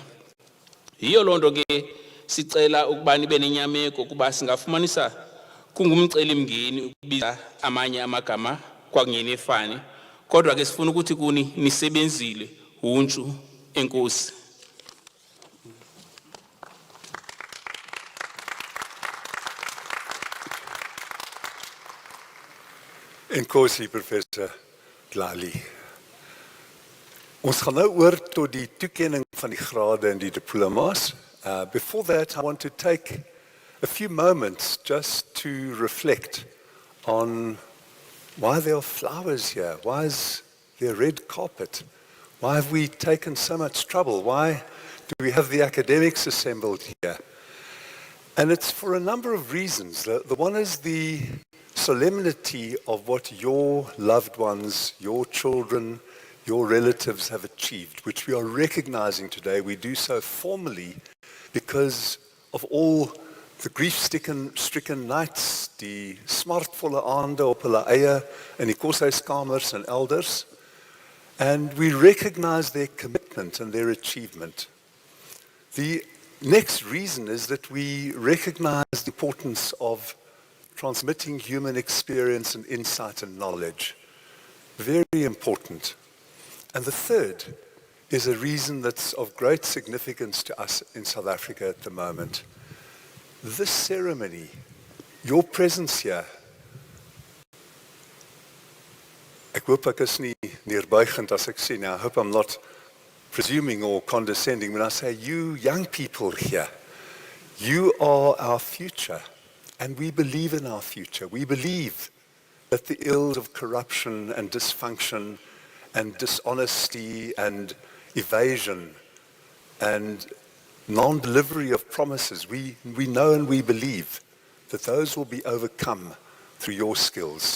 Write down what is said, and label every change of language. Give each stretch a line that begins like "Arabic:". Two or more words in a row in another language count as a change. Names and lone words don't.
Xhosa: Yiyo loo nto ke sicela ukuba nibe nenyameko kuba singafumanisa kungumcelimngeni ukubiza amanye amagama kwakunye nefani, kodwa ke sifuna ukuthi kuni nisebenzile untshu enkosi. Enkosi, Professor Dlali.
Afrikaans: Ons gaan nou oor tot die toekenning van die grade en die diplomas.
English: Before that, I want to take a few moments just to reflect on why there are flowers here. Why is there red carpet? Why have we taken so much trouble? Why do we have the academics assembled here? And it's for a number of reasons. The one is the solemnity of what your loved ones, your children, your relatives have achieved, which we are recognizing today. We do so formally because of all the grief-stricken nights,
Afrikaans: die smartvolle aande op hulle eie in die koshuiskamers and elders.
English: And we recognize their commitment and their achievement. The next reason is that we recognize the importance of transmitting human experience and insight and knowledge. Very important. And the third is a reason that's of great significance to us in South Africa at the moment. This ceremony, your presence here,
Afrikaans: ek hoop ek is nie neerbuigend as ek sê,
English: now I hope I'm not presuming or condescending when I say you young people here, you are our future, and we believe in our future. We believe that the ills of corruption and dysfunction and dishonesty and evasion and non-delivery of promises, we know and we believe that those will be overcome through your skills.